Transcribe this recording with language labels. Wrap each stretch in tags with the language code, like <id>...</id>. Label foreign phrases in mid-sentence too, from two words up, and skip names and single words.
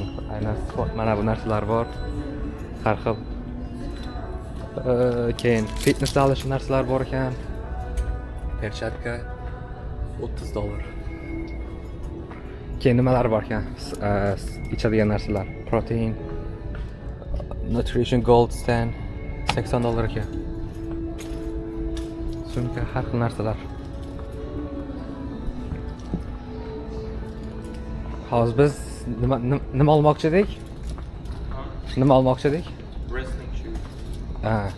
<uz>Aynan sport. Mana bu narsalar bor. Har xil. Keyin fitness olish narsalar bor ekan. Perchatka $30. Keyin nimalar bor ekan? Ichadigan narsalar, protein, nutrition gold stand $80 ekan. Sumka, har xil narsalar. Hozir biz nima olmoqchi edik? Nima olmoqchi edik?</uz> <en>Wrestling shoe.</en>